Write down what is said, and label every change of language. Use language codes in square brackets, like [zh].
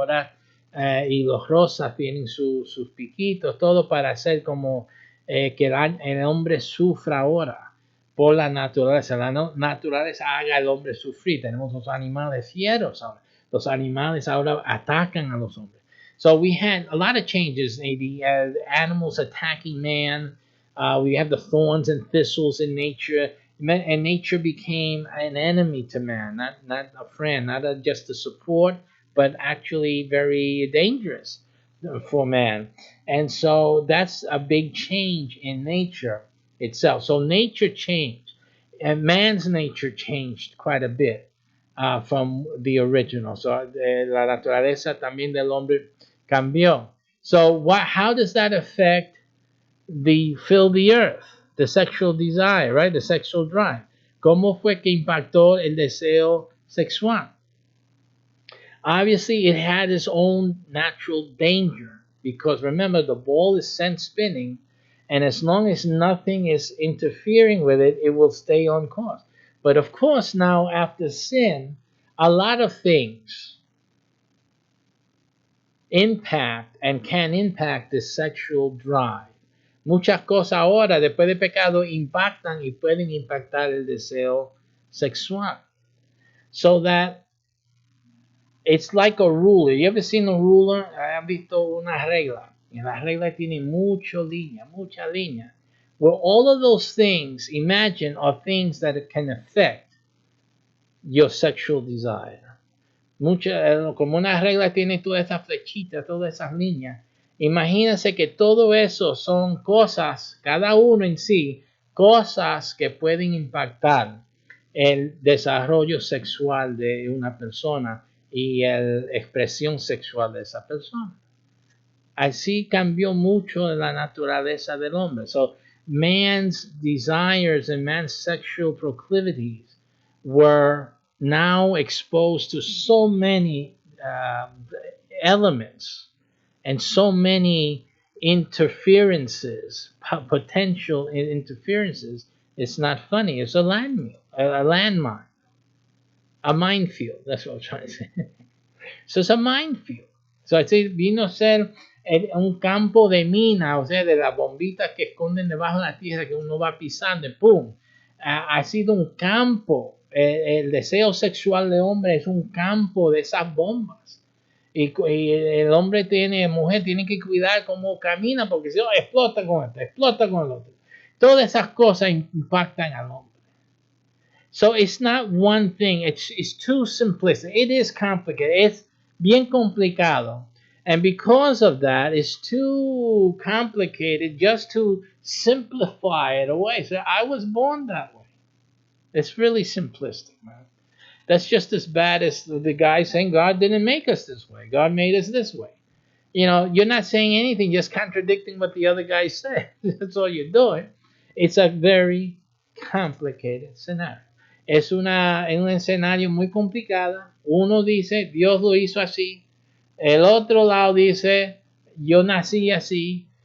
[es] Ahora, y los rosas tienen sus piquitos, todo para hacer como que el hombre sufra ahora por la naturaleza. La naturaleza haga al hombre sufrir. Tenemos los animales fieros ahora. Los animales ahora atacan a los hombres. [en] So we had a lot of changes. The animals attacking man. We have the thorns and thistles in nature. And nature became an enemy to man, not a friend, not just a support, but actually very dangerous for man. And so that's a big change in nature itself. So nature changed, and man's nature changed quite a bit from the original. [es] So la naturaleza también del hombre cambió. [en] So how does that affect fill the earth, the sexual desire, right? The sexual drive. [es] ¿Cómo fue que impactó el deseo sexual? [en] Obviously, it had its own natural danger because remember, the ball is sent spinning, and as long as nothing is interfering with it, it will stay on course. But of course, now after sin, a lot of things impact and can impact the sexual drive. [es] Muchas cosas ahora, después de pecado, impactan y pueden impactar el deseo sexual. [en] So that it's like a ruler. You ever seen a ruler? [es] ¿Has visto una regla? Y la regla tiene mucha línea. [en] Well, all of those things, imagine, are things that can affect your sexual desire. [es] Como una regla tiene todas esas flechitas, todas esas líneas. Imagínense que todo eso son cosas, cada uno en sí, cosas que pueden impactar el desarrollo sexual de una persona y la expresión sexual de esa persona. Así cambió mucho la naturaleza del hombre. [en] So, man's desires and man's sexual proclivities were now exposed to so many elements and so many interferences, potential interferences. It's not funny. It's a landmine, a minefield. That's what I'm trying to say. So it's a minefield. [es] So vino a ser un campo de mina, o sea, de las bombitas que esconden debajo de la tierra que uno va pisando y ¡pum! Ha sido un campo. El deseo sexual del hombre es un campo de esas bombas. Y el hombre mujer tiene que cuidar cómo camina porque si no, explota con esto, explota con el otro. Todas esas cosas impactan al hombre. [en] So it's not one thing. It's too simplistic. It is complicated. [es] Es bien complicado. [en] And because of that, it's too complicated just to simplify it away. So I was born that way. It's really simplistic, man. That's just as bad as the guy saying God didn't make us this way. God made us this way. You're not saying anything, just contradicting what the other guy said. That's all you're doing. It's a very complicated scenario. [es] Es un escenario muy complicado. Uno dice, Dios lo hizo así. El otro lado dice, yo nací así.